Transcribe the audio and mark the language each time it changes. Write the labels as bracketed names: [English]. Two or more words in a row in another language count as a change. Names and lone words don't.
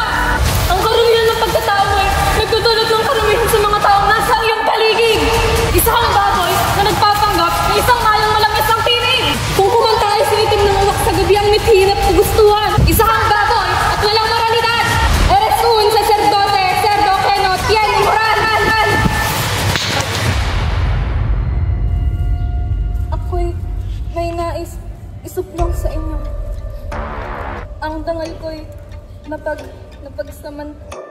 [Filipino] Ang karumihan ng pagkatao mo ay nagdudulot ng karumihan sa mga taong nasa iyong paligid! Isa kang baboy na nagpapanggap na isang mayang malamis ang tinig! Kung kumanta ay sinitim ng uwak sa gabi ang mithin at kagustuhan! Isa kang baboy at walang moralidad! [Spanish] Eres un sacerdote, cerdo que no tiene moral! [Filipino] Ako'y may nais isuplong sa inyo. Ang dangal ko'y napagsaman.